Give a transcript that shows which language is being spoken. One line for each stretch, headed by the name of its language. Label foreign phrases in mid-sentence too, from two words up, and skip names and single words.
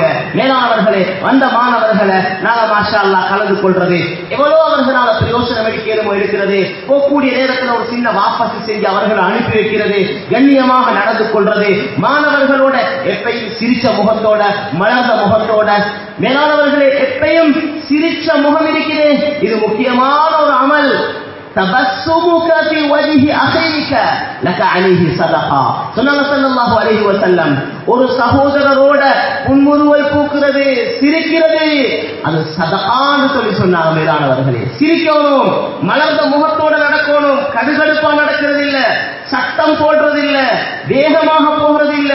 Tamil: மேலானவர்களே, வந்த மாணவர்களை நாங்க
Arabic: ما شاء الله
Tamil: கலந்து கொள்றது எவ்வளவு அவர்களால பிரயோசனம் எடுக்கிறது. போகக்கூடிய நேரத்தில் ஒரு சின்ன வாபஸ் செஞ்சு அவர்களை அனுப்பி வைக்கிறது, கண்ணியமாக நடந்து கொள்றது, மாணவர்களோட எப்பயும் சிரிச்ச முகத்தோட மலர்ந்த முகத்தோட. மேலானவர்களே, எப்பயும் சிரிச்ச முகம் இருக்கிறது, இது முக்கியமான ஒரு அமல்.
Arabic: تبسمك في وجه أخيك لك عليه صدقة. صلى الله عليه وسلم
Tamil: ஒரு சகோதரரோட புன்முறுவல் பூக்கிறது, சிரிக்கிறது, அது சதகான்னு சொல்லி சொன்னாங்க. மேலானவர்களே, சிரிக்கணும், மலர்ந்த முகத்தோட நடக்கணும், கடுகடுப்பா நடக்கிறது இல்ல, சட்டம் போடுறது இல்ல, வேகமாக போகிறது இல்ல.